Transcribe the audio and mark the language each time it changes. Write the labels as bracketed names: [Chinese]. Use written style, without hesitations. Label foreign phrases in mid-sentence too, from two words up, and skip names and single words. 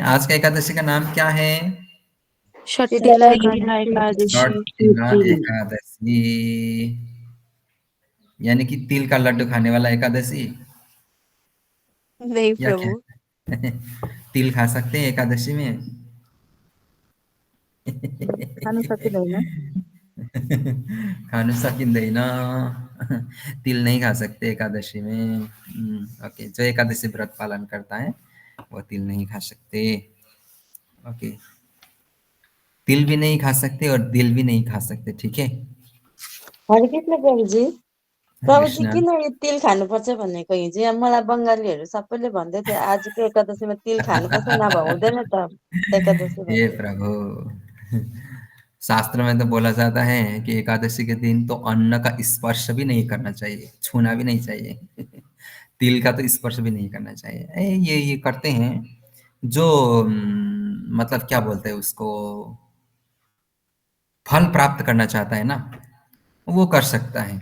[Hindi] आज का एकादशी का नाम क्या है? शीतला शीतला एकादशी। शीतला एकादशी, यानी कि तिल का लड्डू खाने वाला एकादशी, नहीं या प्रभु। क्या? तिल खा सकते हैं एकादशी में? [Nepali] खानु सकिँदैन। खानु सकिँदैन। [Hindi] तिल नहीं खा सकते एकादशी में। ओके, जो एकादशी व्रत पालन करता है वो तिल नहीं खा सकते। ओके, तिल भी नहीं खा सकते और दिल भी नहीं खा सकते, ठीक है? हरे कृष्ण प्रभुजी। हरे प्रभुजी कृष्ण। [Nepali] किन यो तिल खानुपर्छ भनेको हिजो यहाँ मलाई बङ्गालीहरू सबैले भन्दै थियो आजको एकादशीमा तिल खानुपर्छ नभए हुँदैन त एकादशी [Hindi] ये [Nepali] भन्दै। [Hindi] प्रभु, शास्त्र में तो बोला जाता है कि एकादशी के दिन तो अन्न का स्पर्श भी नहीं करना चाहिए, छूना भी नहीं चाहिए। तिल का तो स्पर्श भी नहीं करना चाहिए। ये करते हैं जो मतलब क्या बोलते हैं उसको, फल प्राप्त करना चाहता है ना, वो कर सकता है।